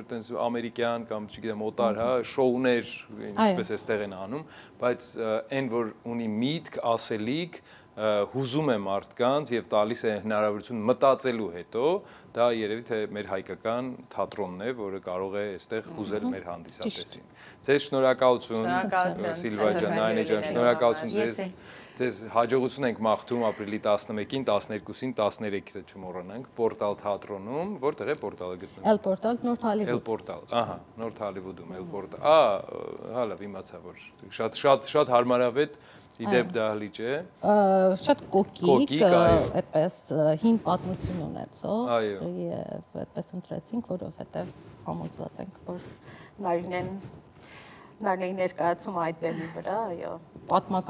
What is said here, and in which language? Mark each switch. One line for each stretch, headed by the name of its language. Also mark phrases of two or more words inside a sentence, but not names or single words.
Armenian: տենց ամերիկյան կամ չգիտեմ օտար, հա, շոուներ, ինչպես էստեղ են անում, բայց այն որ ունի միտք, ասելիք, հուզում է մարդկանց եւ տալիս է հնարավորություն մտածելու հետո, դա երևի թե մեր հայկական թատրոնն է, որը կարող է այստեղ հուզել մեր հանդիսատեսին։ Ձեզ շնորհակալություն, Սիլվա ջան, Նայնե ջան, շնորհակալություն ձեզ։ Ձեզ հաջողություն ենք մաղթում ապրիլի 11-ին, 12-ին, 13-ը չմոռանանք, Պորտալ թատրոնում, որտեղ է Պորտալը գտնվում։ El Portal, North Hollywood։ El Portal, ահա, North Hollywood-ում El Portal։ Հա, լավ, իմացա, որ շատ հարմարավետ իդեպ դահլիճ է։ Շատ կոկիկ, այդպես հին պատմություն ունեցող եւ այդպես ընտրեցինք, որովհետեւ համոզված ենք, որ Նարինեի ներկայացումը այդ բեմի վրա, այո, պատմականորեն։